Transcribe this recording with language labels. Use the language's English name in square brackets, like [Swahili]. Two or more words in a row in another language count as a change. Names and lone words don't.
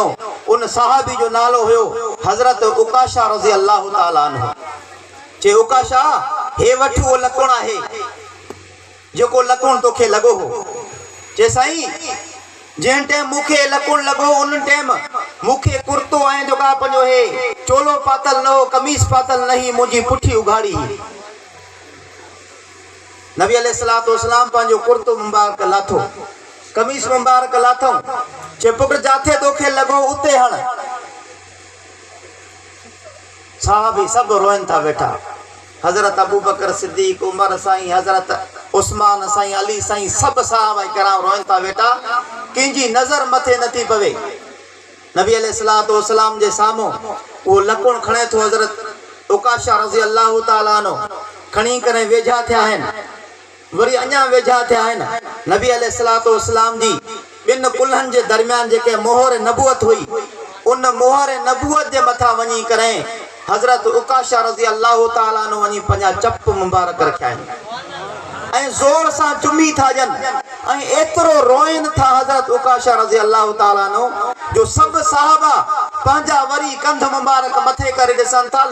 [Sindhi] उन साहबी जो नालो हुयो हज़रत उकाशा [Arabic] رضي الله تعالى عنه. [Sindhi] चे उकाशा हे वठ उहो लकुण आहे जेको लकुण तोखे लॻो हो। चे साईं जैं टाइम मुखे लकुण लगो उन टाइम मुखे कुर्तो ऐं जोका पंजो हे चोलो पातल न हो, कमीज पातल नहीं, मुझी पुठी उघाड़ी। नबी [Arabic] عليه الصلاة والسلام [Sindhi] पंजो कुर्तो मुबारक लाथो, कमीज मुबारक लाथो, चिपक जाथे तोखे लगो उते हण। साहबी सब रोइन था बैठा, हजरत अबू बकर सिद्दीक, उमर साईं, हजरत उस्मान साईं, अली साईं, सब साहबा कराम रोइन था बेटा, किंजी नजर मथे नथी पवे। नबी [Arabic] عليه الصلاة والسلام [Sindhi] जे सामो वो लकुण खणे थो, हजरत उकाशा [Arabic] رضي الله تعالى عنه [Sindhi] खणी करे वेझा थिया आहिनि, वरी अञा वेझा थिया आहिनि। नबी [Arabic] عليه الصلاة والسلام [Sindhi] जी बिन कुल्हनि जे दरमियान जेके मोहर नबूअत हुई, उन मोहर नबूअत जे मथा वञी करे हजरत उकाशा [Arabic] رضي الله تعالى عنه [Sindhi] वञी पंहिंजा चप मुबारक रखिया आहिनि ऐं ज़ोर सां चुमी था ॾियनि ऐं एतिरो रोइन था हजरत उकाशा [Arabic] رضي الله تعالى عنه [Sindhi] जो सब साहबा पंहिंजा वरी कंध मुबारक मथे करे ॾिसनि था।